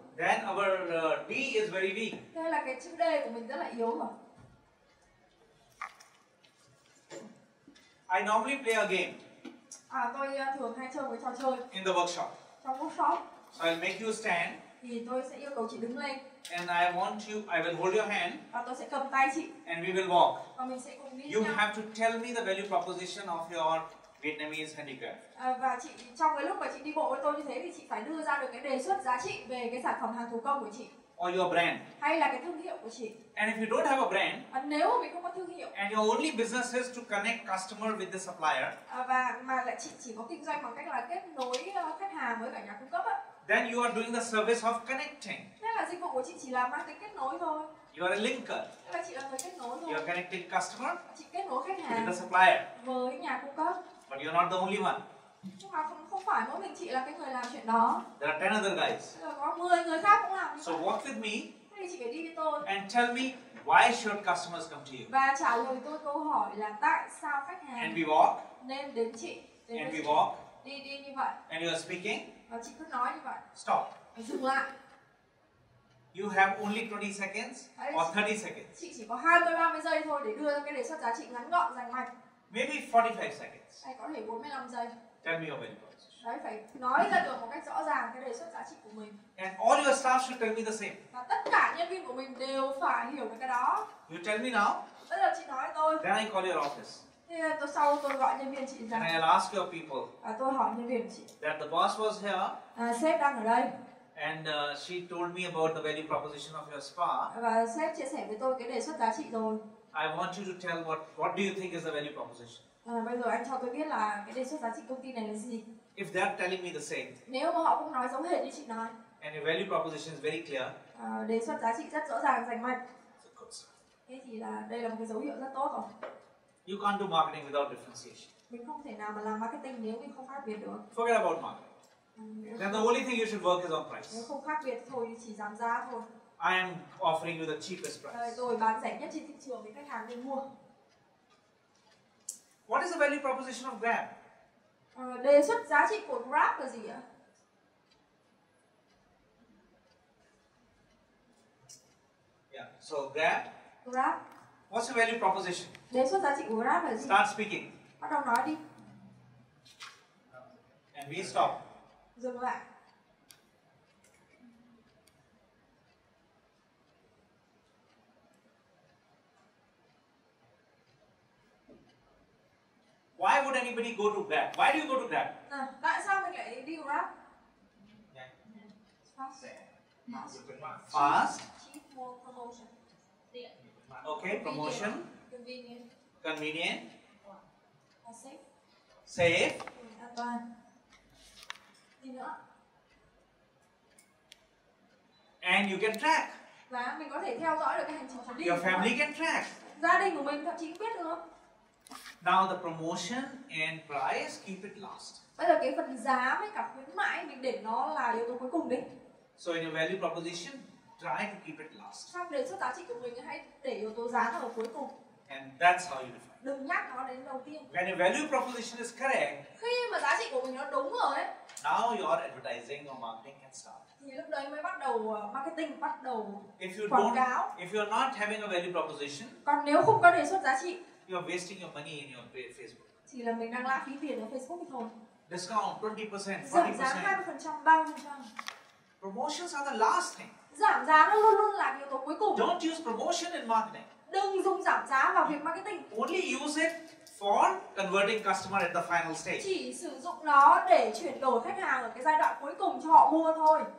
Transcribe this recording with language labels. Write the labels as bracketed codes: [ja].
[en] Then our D is very weak. [vi] Thế là cái chữ D của mình rất là yếu rồi. [en] I normally play a game [vi] Tôi thường hay chơi với trò chơi [en] in the workshop. [vi] trong workshop. [en] So I'll make you stand, [vi] Thì tôi sẽ yêu cầu chị đứng lên [en] and I will hold your hand, [vi] và tôi sẽ cầm tay chị [en] and we will walk. [vi] và mình sẽ cùng đi [en] You [vi] nhau. [en] have to tell me the value proposition of your Vietnamese handicraft. [vi] Và chị trong cái lúc mà chị đi bộ với tôi như thế thì chị phải đưa ra được cái đề xuất giá trị về cái sản phẩm hàng thủ công của chị. [en] Or your brand. [vi] Hay là cái thương hiệu của chị. [en] And if you don't have a brand, [vi] nếu mà mình không có thương hiệu, [en] and your only business is to connect customer with the supplier, [vi] và mà lại chị chỉ có kinh doanh bằng cách là kết nối khách hàng với cả nhà cung cấp á, [en] then you are doing the service of connecting. [vi] Thế là dịch vụ của chị chỉ là mang tính kết nối thôi. [en] You are a linker. [vi] Thế là chị là người kết nối thôi. [en] You are connecting customer [vi] Chị kết nối khách hàng [en] with the supplier. [vi] với nhà cung cấp. [en] But you are not the only one. [vi] Nhưng mà không phải mỗi mình chị là cái người làm chuyện đó. [en] There are 10 other guys. [vi] Có 10 người khác cũng làm. [en] So walk with me. [vi] Thế thì chị phải đi với tôi. [en] And tell me why should customers come to you? [vi] Và trả lời tôi câu hỏi là tại sao khách hàng [en] And we walk. [vi] nên đến chị. [en] And we walk. [vi] Đi như vậy. [en] And you are speaking. [vi] Và chị cứ nói như vậy. [en] Stop. [vi] Dừng lại. [en] You have only 20 seconds or 30 seconds. [vi] Chị chỉ có 20-30 giây thôi để đưa ra cái đề xuất giá trị ngắn gọn rành mạch. [en] Maybe 45 seconds. [vi] Hay có thể 45 giây. [en] Tell me your value proposition. [vi] Đấy, phải nói ra được một cách rõ ràng cái đề xuất giá trị của mình. [en] And all your staff should tell me the same. [vi] Và tất cả nhân viên của mình đều phải hiểu được cái đó. [en] You tell me now. [vi] Bây giờ chị nói với tôi. [en] Then I call your office. [vi] Thế sau tôi gọi nhân viên chị ra. [en] And I'll ask your people. [vi] Và tôi hỏi nhân viên của chị. [en] That the boss was here. [vi] Sếp đang ở đây. [en] And she told me about the value proposition of your spa. [vi] Và sếp chia sẻ với tôi cái đề xuất giá trị rồi. [en] I want you to tell what do you think is the value proposition? [vi] Bây giờ anh cho tôi biết là cái đề xuất giá trị công ty này là gì. [en] If they're telling me the same. [vi] Nếu mà họ cũng nói giống hệt như chị nói. [en] And your value proposition is very clear. [vi] Đề xuất giá trị rất rõ ràng rành mạch. Thế thì là đây là một cái dấu hiệu rất tốt rồi. [en] You can't do marketing without differentiation. [vi] Mình không thể nào mà làm marketing nếu mình không khác biệt được. [en] Forget about marketing. Then the only thing you should work is on price. [vi] Nếu không khác biệt thôi chỉ giảm giá thôi. [en] I am offering you the cheapest price. [vi] Rồi bán rẻ nhất trên thị trường để khách hàng nên mua. [en] What is the value proposition of Grab? [vi] Đề xuất giá trị của Grab là gì ạ? [en] Yeah. So Grab. What's your value proposition? [vi] Đề xuất giá trị của Grab là gì? [en] Start speaking. [vi] Bắt đầu nói đi. [en] And we stop. [vi] Dừng lại. [en] Why would anybody go to Grab? Why do you go to Grab? [vi] Tại sao mình lại đi Grab? [en] Fast. Cheap, more promotion. Okay, promotion. Convenient. Safe. Safe. [vi] An toàn. Gì nữa? [en] And you can track. [vi] Và mình có thể theo dõi được cái hành trình chuyến đi. [en] Your family can track. [vi] Gia đình của mình thậm chí cũng biết được. [en] Now the promotion and price, keep it last. [vi] Bây giờ cái phần giá với cả khuyến mãi mình để nó là yếu tố cuối cùng đi. [en] So in your value proposition, try to keep it last. [vi] Trong đề xuất giá trị của mình hãy để yếu tố giá ở cuối cùng. [en] And that's how you define. [vi] Đừng nhắc nó đến đầu tiên. [en] When your value proposition is correct, [vi] khi mà giá trị của mình nó đúng rồi ấy, [en] now your advertising or marketing can start. [vi] Thì lúc đấy mới bắt đầu marketing, bắt đầu [en] If you [vi] quảng cáo. [en] if you're not having a value proposition, [vi] còn nếu không có đề xuất giá trị, [en] you are wasting your money in your Facebook. [vi] Thì là mình đang lãng phí tiền ở Facebook thôi. [en] Discount 20%, 40%. [vi] Giảm giá 20%, 30%. [en] Promotions are the last thing. [vi] Giảm giá nó luôn luôn là yếu tố cuối cùng. [en] Don't use promotion in marketing. [vi] Đừng dùng giảm giá vào việc marketing. [en] Only use it for converting customer at the final stage. [vi] Chỉ sử dụng nó để chuyển đổi khách hàng ở cái giai đoạn cuối cùng cho họ mua thôi.